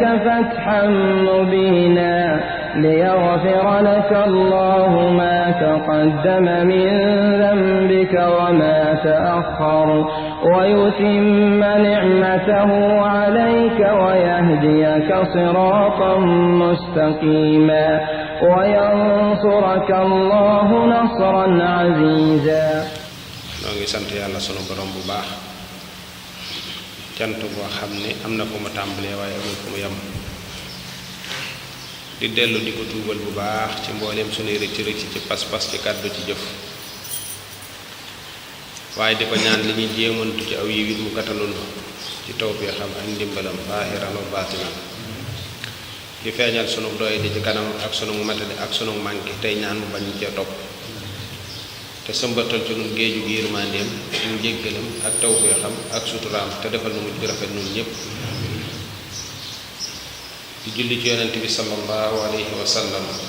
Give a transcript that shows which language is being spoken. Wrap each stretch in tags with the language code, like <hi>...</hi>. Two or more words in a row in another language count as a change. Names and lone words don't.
<ar>فتحا مبينا ليغفر لك الله ما تقدم من ذنبك وما تأخر ويتم نعمته عليك ويهديك صراطا مستقيما وينصرك الله نصرا عزيزا.</ar> <wo>noo ngi sant yàlla sunu borom bu baax cant boo xam ne am na fu mu tàmbalee waaye amul fu mu yem di dellu di ko tuubal bu baax ci mbooleem sunuy rëcc rëcc ci pas-pas ci kàddu ci jëf waaye di ko ñaan li ñuy jéemantu ci aw yiw it mu gàttalul ci tawfiixam ak ndimbalam</wo> <ar>ظاهرا وباطنا</ar> <wo>di feeñal sunu doy di ci kanam ak sunu matadi ak sunu manki tey ñaan mu bañ cee topp te sëmbatal ci nun géeju gi yërmandeem ak njéggalam ak tawfiixam ak suturaam te defal nu mujj rafet nun ñépp di julli ci yonent bi</wo> <ar>صلى الله عليه وسلم</ar>